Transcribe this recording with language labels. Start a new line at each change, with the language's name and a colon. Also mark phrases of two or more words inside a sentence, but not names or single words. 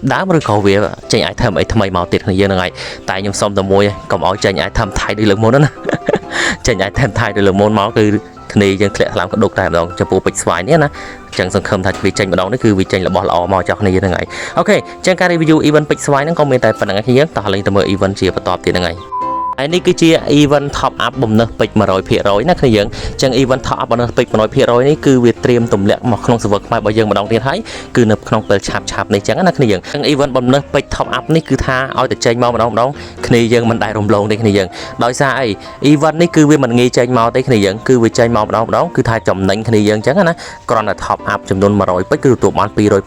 Khmer: ដើមឬក៏វាចេញ item អីថ្មីមកទៀតគ្នាយើងហ្នឹងហើយតែខ្ញុំសុំតែមួយកុំឲ្យចេញ item ថៃដូចលើកមុនណាចេញ item ថៃដូចលើកមុនមកគឺគ្នាយើងធ្លាក់ថ្លើមកដុកតែម្ដងចំពោះពេជ្រស្វាយនេះណាចឹងសង្ឃឹមថាវាចេញម្ដងនេះគឺវាចេញរបស់ល្អមកចោះគ្នាហ្នឹងហើយអូខេចឹងការ
English: review event
Khmer: ពេជ្រស្វាយហ្នឹងក៏មានតែប៉ុណ្្នឹងឯងយើងតោះលេងទៅមើល event ជាបន្តទៀតហ្នឹង ហើយហើយនេះគឺជា
English: event top up
Khmer: បំណើសពេជ្រ 100% ណាគ្នាយើងចឹង
English: event top up
Khmer: បំណើសពេជ្រ 100%នេះគឺវាត្រៀមទម្លាក់មកក្នុង server ខ្មែររបស់យើងម្ដងទៀតហើយគឺនៅក្នុងពេលឆាប់នេះចឹងណាគ្នាយើងចឹង event បំណើសពេជ្រ
English: top up
Khmer: នេះគឺថាឲ្យតែចេញមកម្ដ ងគ្នាយើងមិនដែលរំលងទេគ្នាយើងដោយសារអី event នេះគឺវាមិនងាយចេញមកទេគ្នាយើងគឺវាចេញមកម្ដងគឺថាចំណេញគ្នាយើងចឹងណាគ្រាន់តែ
English: top up
Khmer: ចំនួន100ពេជ្រគឺទទួលបាន200ពេ